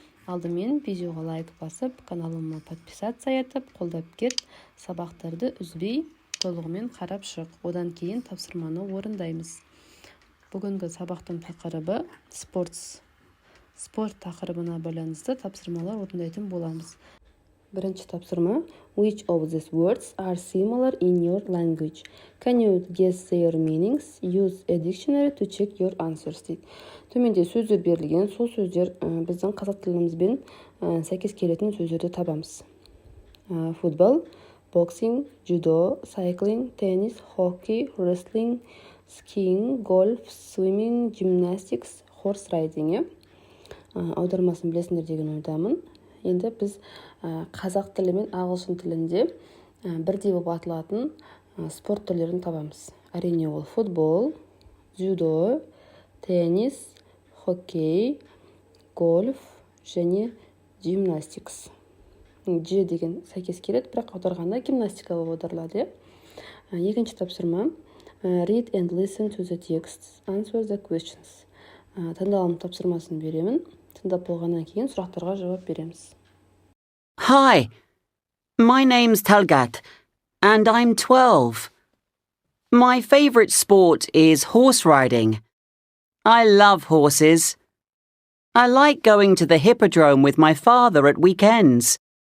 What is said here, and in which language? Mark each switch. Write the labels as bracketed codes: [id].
[kk] Алдымен видеоға лайк басып, каналыма подписация етіп, қолдап кет. Сабақтарды үзбей, толығымен қарап шық. Одан кейін тапсырманы орындаймыз. Бүгінгі сабақтың тақырыбы спорт тақырыбына байланысты тапсырмалар орындайтын боламыз. Бірінші тапсырма. [en] Which of these words are similar in your language? Can you guess their meanings? Use a dictionary to check your answers. [kk] Төменде сөздер берілген, сол сөздер біздің қазақ тілімізбен сәйкес келетін сөздерді табамыз. [en] Футбол, боксинг, judo, cycling, tennis, hockey, wrestling, skiing, golf, swimming, gymnastics, horse riding. [kk] Аудармасын білесіңдер деген ойдамын. Енді біз қазақ тілі мен ағылшын тілінде бірдей болып аталатын спорт түрлерін табамыз. Әрине ол футбол, дзюдо, теннис, хоккей, гольф және гимнастикс. G деген сәйкес келеді, бірақ аударғанда гимнастика болып аударылады. Екінші тапсырма. [en] Read and listen to the text. Answer the questions. [kk] Тыңдалым тапсырмасын беремін. Тыңдап болғаннан кейін сұрақтарға жауап береміз. [en] Hi, my name's Talgat, and I'm 12. My favorite sport is horse riding. I love horses. I like going to the hippodrome with my father at weekends.